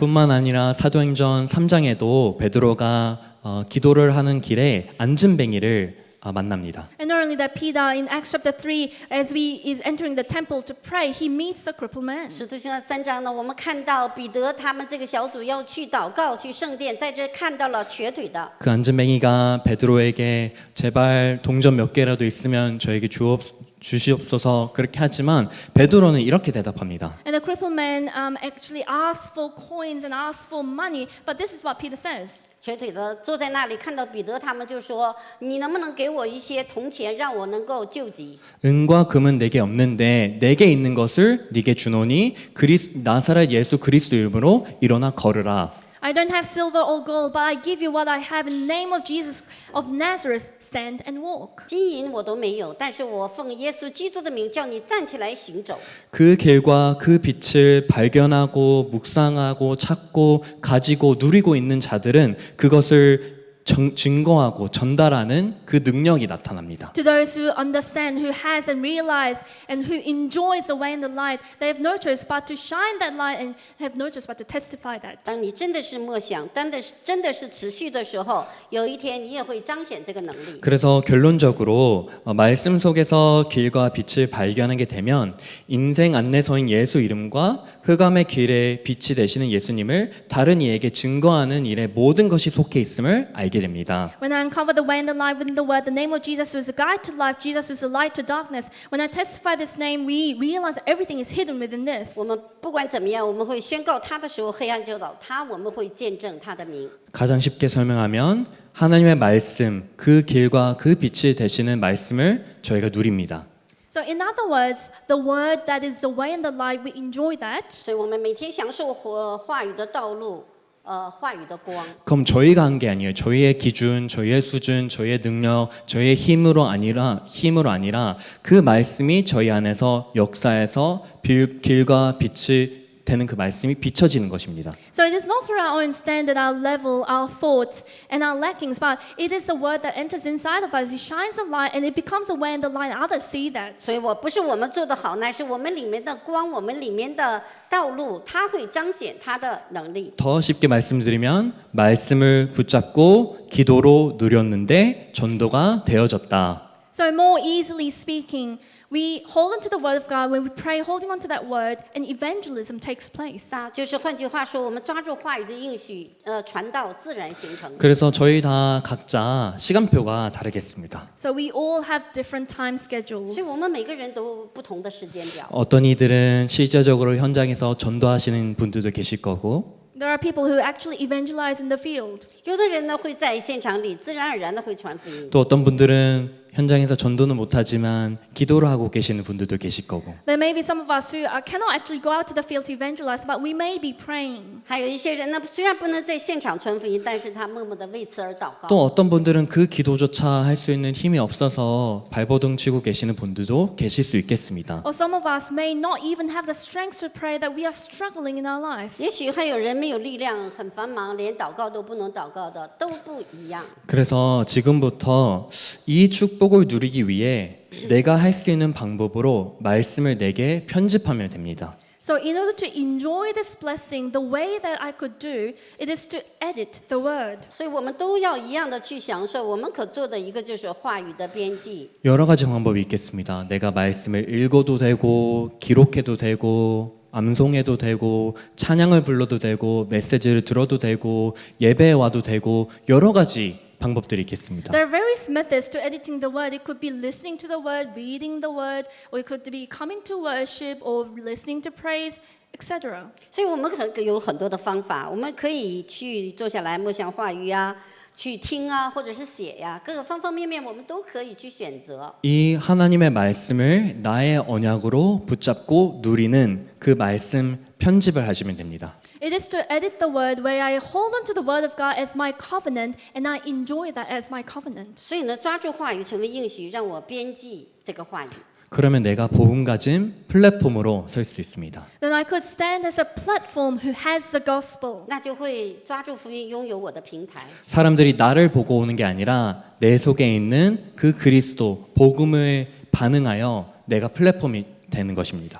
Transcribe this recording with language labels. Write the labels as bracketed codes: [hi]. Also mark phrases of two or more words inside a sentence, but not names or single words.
[ko] 뿐만 아니라 사도행전 3장에도 베드로가 기도를 하는 길에 안진뱅이를 만납니다. [en] And not only that, Peter in Acts chapter 3, as he is entering the temple to pray, he meets a crippled man. [zh] 使徒行传3章呢，我们看到彼得他们这个小组要去祷告，去圣殿，在这看到了瘸腿的。 [ko] 그 안진뱅이가 베드로에게 제발 동전 몇 개라도 있으면 저에게 주시옵소서 그렇게 하지만 베드로는 이렇게 대답합니다. [en] And the crippled man actually asks for coins and asks for money, but this is what Peter says. [zh] 瘸腿的坐在那里，看到彼得，他们就说：“你能不能给我一些铜钱，让我能够救急？” [ko] 은과 금은 내게 없는데 내게 있는 것을 네게 주노니 나사렛 예수 그리스도 이름으로 일어나 걸으라. [en] I don't have silver or gold, but I give you what I have in the name of Jesus of Nazareth. Stand and walk. [zh] 金银我都没有，但是我奉耶稣基督的名，叫你站起来行走。 [ko] 그 길과 그 빛을 발견하고 묵상하고 찾고 가지고 누리고 있는 자들은 그것을 증거하고 전달하는 그 능력이 나타납니다. [en] To those who understand, who has and realize, and who enjoys the way and the light, they have no choice but to shine that light and have no choice but to testify that. [zh] 当你真的是默想，真的是持续的时候，有一天你也会彰显这个能力。 [ko] 그래서 결론적으로 말씀 속에서 길과 빛을 발견하게 되면 인생 안내서인 예수 이름과 흑암의 길에 빛이 되시는 예수님을 다른 이에게 증거하는 일에 모든 것이 속해 있음을 알게 됩니다. [en] When I uncover the way and the light within the word, the name of Jesus who is a guide to life, Jesus who is a light to darkness. When I testify this name, we realize that everything is hidden within this. [zh] 我们不管怎么样，我们会宣告他的时候，黑暗就倒塌；我们会见证他的名。 [ko] 가장 쉽게 설명하면 하나님의 말씀, 그 길과 그 빛이 되시는 말씀을 저희가 누립니다. [en] So in other words, the word that is the way and the light, we enjoy that. [zh] 所以我们每天享受话语的道路，话语的光。 [ko] 그럼 저희가 한 게 아니에요. 저희의 기준, 저희의 수준, 저희의 능력, 저희의 힘으로 아니라 그 말씀이 저희 안에서 역사에서 길과 빛이 되는 그 말씀이 비춰지는 것입니다. [en] So it is not through our own standard, our level, our thoughts, and our lackings, but it is the word that enters inside of us. It shines a light, and it becomes a way and the light. Others see that. [zh] 所以不是我们做得好，乃是我们里面的光，我们里面的道路，它会彰显它的能力。 [ko] 더 쉽게 말씀드리면 말씀을 붙잡고 기도로 누렸는데 전도가 되어졌다. [en] So more easily speaking, we hold on to the word of God when we pray, holding on to that word, and evangelism takes place. [zh] 那就是换句话说，我们抓住话语的应许，传道自然形成。 [ko] 그래서 저희 다 각자 시간표가 다르겠습니다. [en] So we all have different time [zh] 所以 [en] schedules. [zh] 我们每个人都不同的时间表。 [ko] 어떤 이들은 실제적으로 현장에서 전도하시는 분들도 계실 거고 [en] There are people who actually evangelize in the field. [zh] 有的人呢会在现场里自然而然的会传福音。 [ko] 또 어떤 분들은 현장에서 전도는 못하지만 기도를 하고 계시는 분들도 계실 거고 [en] There may be some of us who cannot actually go out to the field to evangelize, but we may be praying. [zh] 还有一些人呢，虽然不能在现场传福音，但是他默默的为此而祷告。 [ko] 또 어떤 분들은 그 기도조차 할 수 있는 힘이 없어서 발버둥 치고 계시는 분들도 계실 수 있겠습니다. [en] Or some of us may not even have the strength to pray that we are struggling in our life. [zh] 也许还有人没有力量，很繁忙，连祷告都不能祷告的，都不一样。 [ko] 그래서 지금부터 이 축복을 누리기 위해 내가 할 수 있는 방법으로 말씀을 내게 편집하면 됩니다. [en] So in order to enjoy this blessing, the way that I could do, it is to edit the word. [zh] 所以我们都要一样的去享受。我们可做的一个就是话语的编辑。 [ko] 여러 가지 방법이 있겠습니다. 내가 말씀을 읽어도 되고 기록해도 되고 암송해도 되고 찬양을 불러도 되고 메시지를 들어도 되고 예배에 와도 되고 여러 가지 방법들이 있겠습니다. [en] There are various methods to editing the word. It could be listening to the word, reading the word, or it could be coming to worship or listening to praise, etc. [zh] 所以我们有很多的方法，我们可以去坐下来默想话语啊，去听啊，或者是写呀、各个方方面面我们都可以去选择。 [ko] 이 하나님의 말씀을 나의 언약으로 붙잡고 누리는 그 말씀 편집을 하시면 됩니다. [en] It is to edit the word where I hold on to the word of God as my covenant and I enjoy that as my covenant. [zh] 所以呢，抓住话语成为应许，让我编辑这个话语。 [ko] 그러면 내가 복음 가진 플랫폼으로 설 수 있습니다. [en] Then I could stand as a platform who has the gospel. [zh] 那就会抓住福音，拥有我的平台。 [ko] 사람들이 나를 보고 오는 게 아니라 내 속에 있는 그 그리스도 복음을 반응하여 내가 플랫폼이 되는 것입니다.